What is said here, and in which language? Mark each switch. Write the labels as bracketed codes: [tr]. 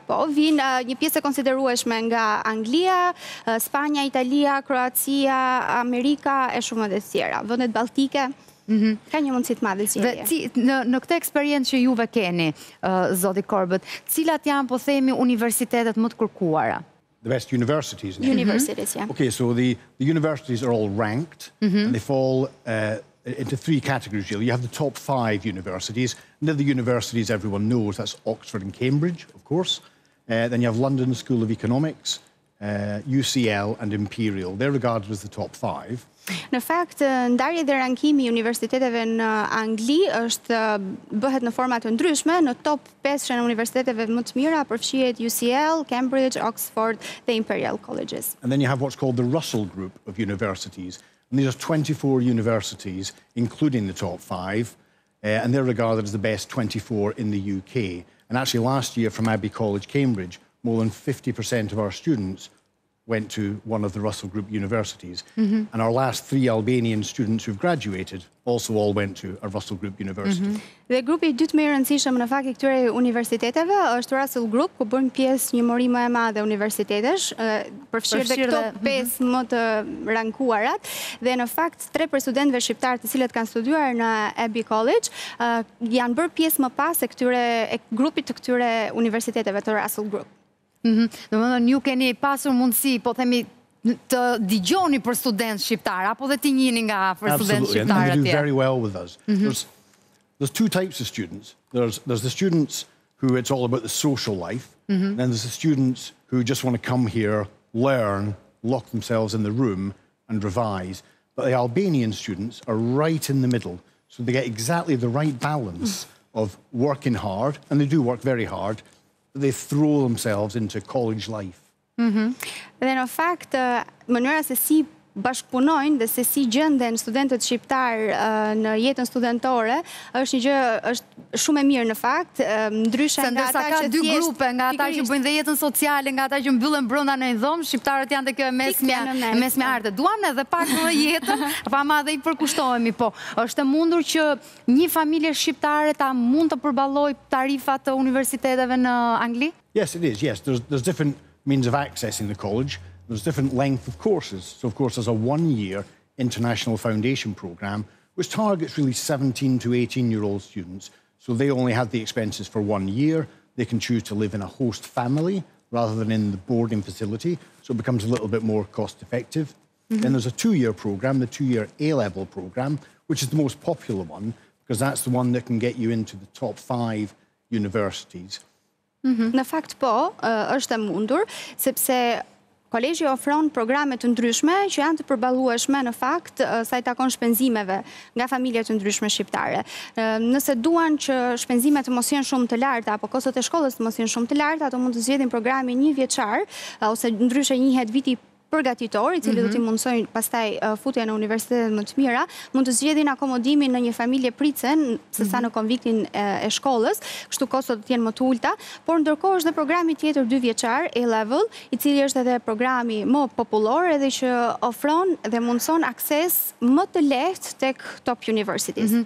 [sq] Po, vinë një pjesë e konsiderueshme nga Anglia, Spanja, Italia, Kroacia, Amerika e shumë edhe të tjera. Vendet balltike ka një mundësi të madhe zgjedhje. Në këtë eksperiencë që juve keni, zoti Korbët, cilat janë, po themi, universitetet më të kërkuara? [en] The best universities. Universities, yeah. Okay, so the universities are all ranked, and they fall into three categories, really. You have the top 5 universities, and then the universities everyone knows, that's Oxford and Cambridge, of course. Then you have London School of Economics, UCL and Imperial. They're regarded as the top 5. [sq] Në fakt, ndarja dhe rankimi i universiteteve në Angli bëhet në forma të ndryshme. Në top 5 në universiteteve më të mira përfshihet UCL, Cambridge, Oxford dhe Imperial Colleges. [en] And then you have what's called the Russell Group of universities. And these are 24 universities, including the top 5, and they're regarded as the best 24 in the UK. And actually last year from Abbey College, Cambridge, more than 50% of our students went to one of the Russell Group universities. And our last 3 Albanian students who've graduated also all went to a Russell Group university. [sq] Dhe grupi i dytë më i rëndësishëm në fakt i këtyre universiteteve është Russell Group, ku bën pjesë një mori më e madhe universitetesh, përfshirë dhe këto 5 më të rankuarat, dhe në fakt 3 për studentëve shqiptar të cilët kanë studiuar në Abbey College janë bërë pjesë më pas e grupit të këtyre universiteteve të Russell Group. Domethënë ju keni pasur mundësi, po themi, të dëgjoni për studentë shqiptar, apo dhe ti njihni nga afër studentë shqiptar atje? [en] Absolutely, and they do very well with us. There's 2 types of students. There's the students who it's all about the social life, and then there's the students who just want to come here, learn, lock themselves in the room and revise. But the Albanian students are right in the middle, so they get exactly the right balance of working hard, and they do work very hard, but they throw themselves into college life. [sq] Dhe në fakt, mënyra se si bashkëpunojnë dhe se si gjenden studentët shqiptar në jetën studentore është një gjë është shumë e mirë në fakt, ndryshe nga ata që dy grupe, nga ata që bëjnë dhe jetën sociale, nga ata që mbyllen brenda në një dhomë, shqiptarët janë te kjo mesme arte. Duam edhe pak në jetën, pa madhe i përkushtohemi, po. Është e mundur që një familje shqiptare ta mund të përballojë tarifat të universiteteve në Angli? [en] Yes, it is. Yes, there's different means of accessing the college. There's different length of courses. So, of course, there's a 1-year international foundation program, which targets really 17 to 18-year-old students. So they only have the expenses for 1 year. They can choose to live in a host family rather than in the boarding facility. So it becomes a little bit more cost effective. Then there's a 2-year program, the 2-year A-level program, which is the most popular one because that's the one that can get you into the top 5 universities. [sq] Në fakt po, është e mundur, sepse kolegji ofron programe të ndryshme që janë të përballueshme në fakt sa i takon shpenzimeve nga familje të ndryshme shqiptare. Nëse duan që shpenzimet të mos jenë shumë të larta apo kostot e shkollës të mos jenë shumë të larta, ato mund të zgjedhin programin 1 vjeçar ose ndryshe njihet viti përgatitor, i cili do t'i mundsojnë pastaj futje në universitetet më të mira, mund të zgjedhin akomodimin në një familje pritsen, sesa në konviktin e shkollës, kështu kostot të jenë më të ulta, por ndërkohë është dhe programi tjetër 2 vjeçar, A-level, i cili është edhe programi më popullor edhe që ofron dhe mundson akses më të lehtë tek top universities.